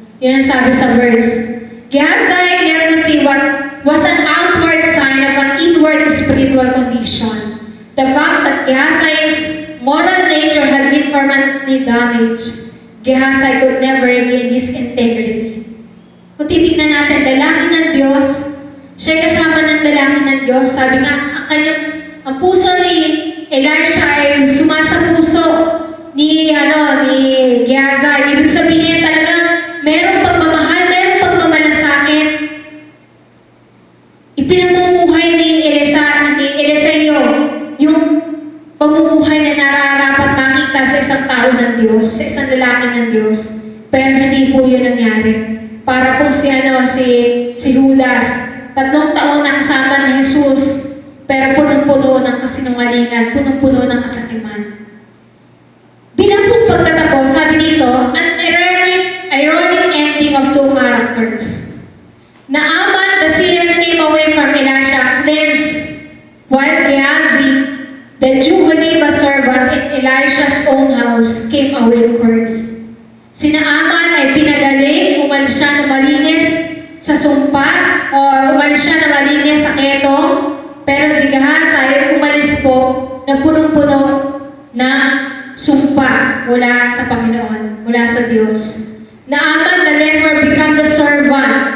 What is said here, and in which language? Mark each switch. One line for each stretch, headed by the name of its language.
Filipino: Yun ang sabi sa verse.
English: Gehazi leprosy was an outward sign of an inward spiritual condition. The fact that Gehazi's moral nature had been permanently damaged, Gehazi could never regain his integrity.
Filipino: Kung titignan natin, dalangin ng Diyos, siya kasama ng dalangin ng Diyos. Sabi nga, ang puso ni Elisha ay sumasa puso ni Gehazi. Ibig sabihin talagang merong pagmamahal, merong pagmamalasakit. Ipinamumuhay ni Eliseo yung pamumuhay na nararapat makita sa isang tao ng Diyos, sa isang lalaki ng Diyos. Pero hindi po yun nangyari. Para po si Judas, 3 taon na kasama ni Jesus, pero punong-puno ng kasinungalingan, punong-puno ng kasakiman. Bilang pong pagtatapos, sabi dito,
English: an ironic ending of two characters. Naaman, the Syrian came away from Elisha, cleansed, while Gehazi, the Jew who lived a servant in Elisha's own house, came away cursed.
Filipino: Si Naaman ay pinagaling, umalis siya na malinis sa sumpa, o umalis siya na malinis sa keto, pero si Gehazi ay umalis po na punong-puno ng sumpa mula sa Panginoon, mula sa Diyos.
English: Naaman, the leper, become the servant.